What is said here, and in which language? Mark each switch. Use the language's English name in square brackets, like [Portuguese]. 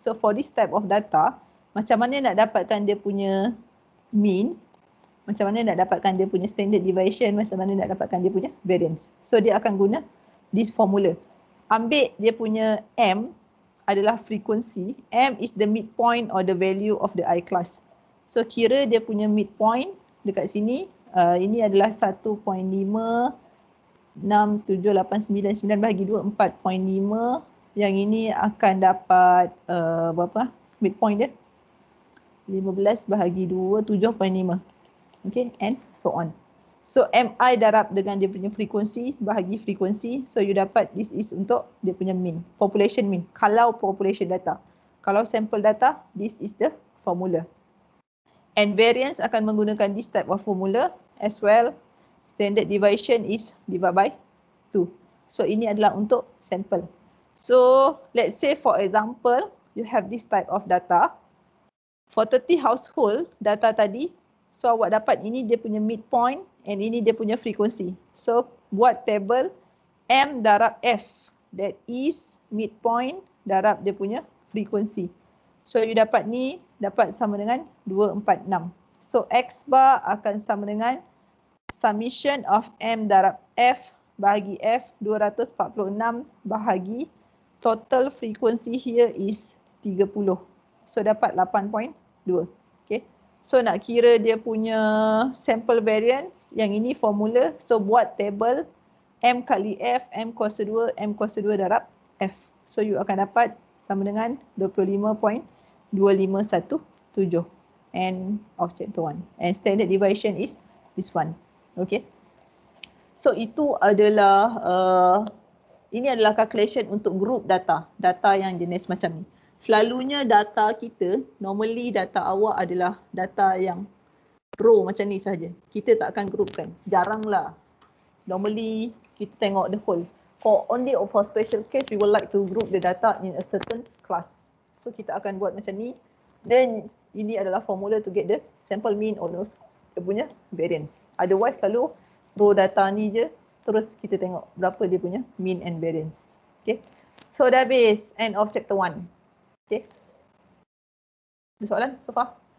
[Malay] So for this type of data, macam mana nak dapatkan dia punya mean, macam mana nak dapatkan dia punya standard deviation, macam mana nak dapatkan dia punya variance. So dia akan guna this formula. Ambil dia punya M adalah frekuensi. [English] M is the midpoint or the value of the I class. [Malay] So kira dia punya midpoint dekat sini, ini adalah 1.5, 6, 7, 8, 9, 9 bahagi 2, 4.5. Yang ini akan dapat berapa? Midpoint dia 15 bahagi 2, 7.5. Okay, and so on. So MI darab dengan dia punya frekuensi bahagi frekuensi. So you dapat this is untuk dia punya mean, population mean. Kalau population data. Kalau sample data, [English] this is the formula. [Malay] And variance akan menggunakan this type of formula as well. [English] Standard deviation is divided by 2. [Malay] So ini adalah untuk sample. [English] So let's say for example, you have this type of data. For 30 household data [Malay] tadi, so awak dapat ini dia punya midpoint and ini dia punya frekuensi. So buat table M darab F, that is midpoint darab dia punya frekuensi. So you dapat ni dapat sama dengan 246. So X bar akan sama dengan summation of M darab F bahagi F 246 bahagi total frequency here is 30. So dapat 8.2. Okay. So nak kira dia punya sample variance, yang ini formula. So buat table M kali F, M kuasa 2, M kuasa 2 darab F. So you akan dapat sama dengan 25.2517. [English] End of chapter 1. And standard deviation is this one. Okay. [Malay] So itu adalah, ini adalah calculation untuk group data. Data yang jenis macam ni. Selalunya data kita, normally data awak adalah data yang row macam ni saja. Kita tak akan groupkan. Jaranglah. Normally kita tengok the whole. [English] For only for special case, we would like to group the data in a certain class. [Malay] So kita akan buat macam ni. Then ini adalah formula [English] to get the sample mean [Malay] or dia punya variance. Otherwise selalu row data ni je, terus kita tengok berapa dia punya mean and variance. Okay. So dah habis. [English] End of chapter 1. [Malay] Okay. Ada soalan so far?